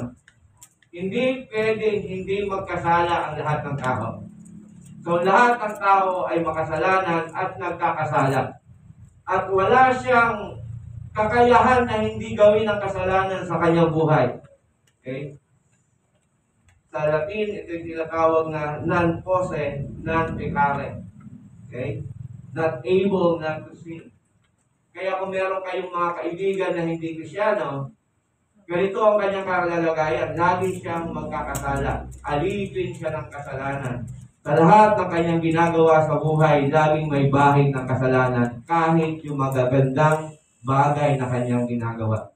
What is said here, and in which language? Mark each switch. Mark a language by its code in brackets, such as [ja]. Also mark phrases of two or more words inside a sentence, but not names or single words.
[tl] Hindi pwedeng hindi magkasala ang lahat ng tao. So lahat ng tao ay makasalanan at nagkakasala. At wala siyang kakayahan na hindi gawin ang kasalanan sa kanyang buhay. Okay? Sa Latin, ito yung tinatawag na [la] non posse, non peccare. [en] Okay? Not able not to sin. [tl] Kaya kung meron kayong mga kaibigan na hindi Krisyano, ganito ang kanyang kalalagayan. Lagi siyang magkakasala. Alipin siya ng kasalanan. Sa lahat ng kanyang ginagawa sa buhay, laging may bahid ng kasalanan kahit yung magagandang bagay na kanyang ginagawa.